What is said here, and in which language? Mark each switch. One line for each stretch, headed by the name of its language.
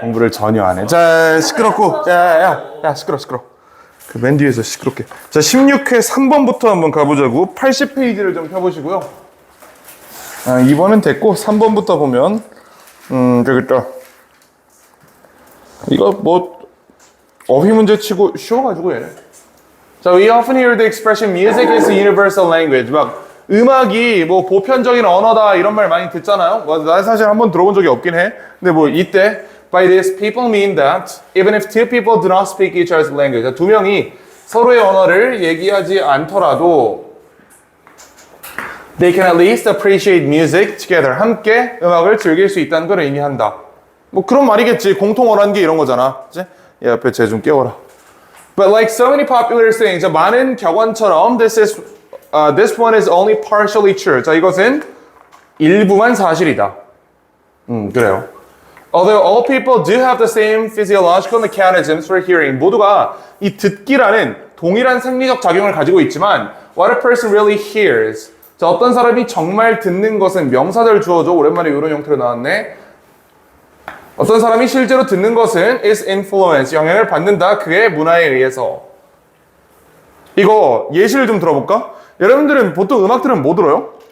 Korean: 공부를 전혀 안 해. 자, 시끄럽고. 야, 시끄러. 그 맨 뒤에서 시끄럽게. 자, 16회 3번부터 한번 가보자고. 80페이지를 좀 펴보시고요. 아, 2번은 됐고, 3번부터 보면, 되겠다. 이거 뭐, 어휘 문제 치고 쉬워가지고 얘는.
English: 자, we often hear the expression music is a universal language.
Korean: 막, 음악이 뭐 보편적인 언어다 이런 말 많이 듣잖아요. 나 사실 한번 들어본 적이 없긴 해. 근데 뭐 이때
English: by this people mean that even if two people do not speak each other's language,
Korean: 두 명이 서로의 언어를 얘기하지 않더라도
English: they can at least appreciate music together.
Korean: 함께 음악을 즐길 수 있다는 걸 의미한다. 뭐 그런 말이겠지. 공통 언어라는 게 이런 거잖아. 그치? 얘 앞에 쟤 좀 깨워라.
English: But like so many popular sayings,
Korean: 많은 격언처럼
English: this one is only partially true.
Korean: 자, 이것은 일부만 사실이다. 그래요.
English: Although all people do have the same physiological mechanisms for hearing,
Korean: 모두가 이 듣기라는 동일한 생리적 작용을 가지고 있지만,
English: what a person really hears.
Korean: 자, 어떤 사람이 정말 듣는 것은 명사절 주어져. 오랜만에 이런 형태로 나왔네. 어떤 사람이 실제로 듣는 것은
English: is influence,
Korean: 영향을 받는다. 그의 문화에 의해서. 이거 예시를 좀 들어볼까? 여러분들은 보통 음악 들으면 뭐 들어요?